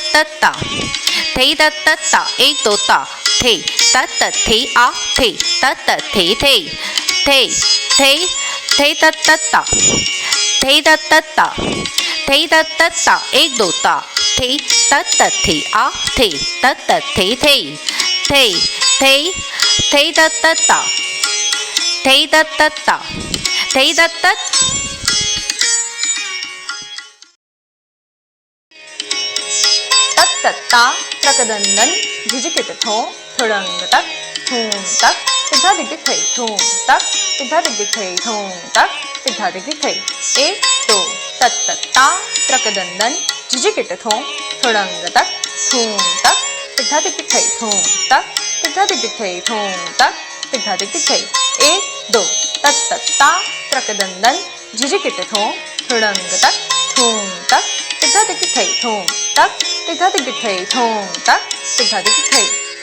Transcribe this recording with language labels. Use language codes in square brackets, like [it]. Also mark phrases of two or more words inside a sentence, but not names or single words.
[hi] तत ता एक दो ता थे तत थे आ थे तत थे तत ता तत ता एक दो ता थे तत थे आ थे तत थे तत ता तत तत्तत्ता त्रकदंदन झिझकिट थो थुड़ंग तक थूम तक तिग्धा दिग दिख थई थूम तक तिग्धा दिग दिख थई थूम तक तिग्धा दिग दिख थई एक दो तत्तत्ता त्रकदंदन झिझकिट थो थुड़ंग तक थूम तक तिग्धा दिग दिख थई थूम तक तिग्धा दिग दिख थई थूम तक तिग्धा दिग दिख थई एक दो तत्तत्ता त्रकदंदन झिझकिट थो थुड़ंग तक थूम तक तिग्धा दिग दिख थई थूम तक तिग्धा दिग दिख थई थूम तक तिग्धा दिग दिख थई।